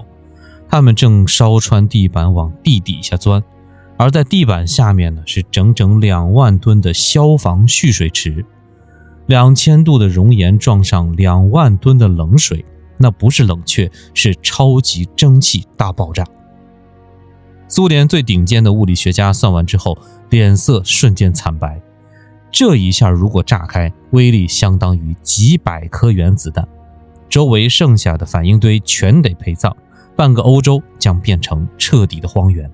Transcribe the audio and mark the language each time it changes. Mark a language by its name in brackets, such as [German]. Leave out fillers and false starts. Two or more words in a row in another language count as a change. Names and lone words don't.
[Chinese] 它们正燒穿地板往地底下鑽，而在地板下面呢，是整整2萬噸的消防蓄水池。2000度的熔岩撞上2萬噸的冷水，那不是冷卻，是超级蒸汽大爆炸。蘇聯最頂尖的物理學家算完之後，臉色瞬間慘白。這一下如果炸開，威力相當於幾百顆原子彈，周圍剩下的反應堆全得陪葬，半個歐洲將變成徹底的荒原。